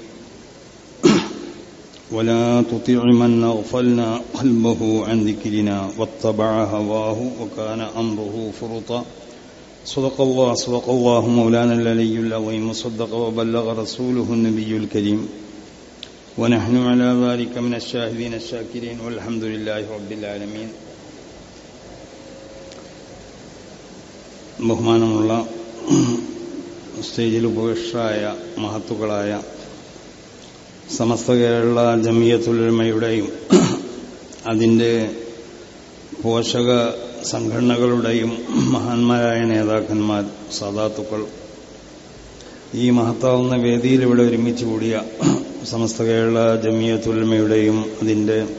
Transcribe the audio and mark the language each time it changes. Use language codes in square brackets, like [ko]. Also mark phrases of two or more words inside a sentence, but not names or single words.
[ar] ولا تطع من أغفلنا قلبه عن ذكرنا واتبع هواه وكان أمره فرطا. صدق الله مولانا العلي العظيم وصدق وبلغ رسوله النبي الكريم ونحن على ذلك من الشاهدين الشاكرين والحمد لله رب العالمين. [ml] ബഹുമാനമുള്ള സ്റ്റേജിൽ ഉപവിഷ്ടരായ മഹത്തുക്കളായ സമസ്ത കേരള ജമിയത്തുൽ ഉലമയുടെയും അതിൻ്റെ പോഷക സംഘടനകളുടെയും മഹാന്മാരായ നേതാക്കന്മാർ, സാദാത്തുക്കൾ, ഈ മഹത്താവുന്ന വേദിയിൽ ഇവിടെ ഒരുമിച്ച് കൂടിയ സമസ്ത കേരള ജമിയത്തുൽ ഉലമയുടെയും അതിൻ്റെ